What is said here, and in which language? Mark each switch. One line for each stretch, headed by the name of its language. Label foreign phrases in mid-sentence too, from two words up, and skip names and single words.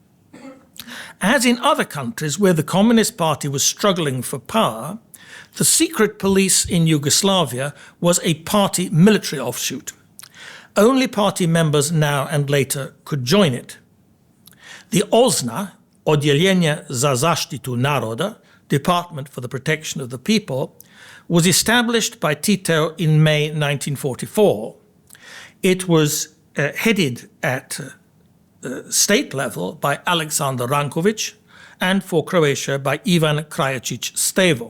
English: As in other countries where the Communist Party was struggling for power, the secret police in Yugoslavia was a party military offshoot. Only party members now and later could join it. The OZNA, Odjeljenje za zaštitu naroda, Department for the Protection of the People, was established by Tito in May 1944. It was headed at state level by Aleksandar Ranković and for Croatia by Ivan Krajačić Stevo.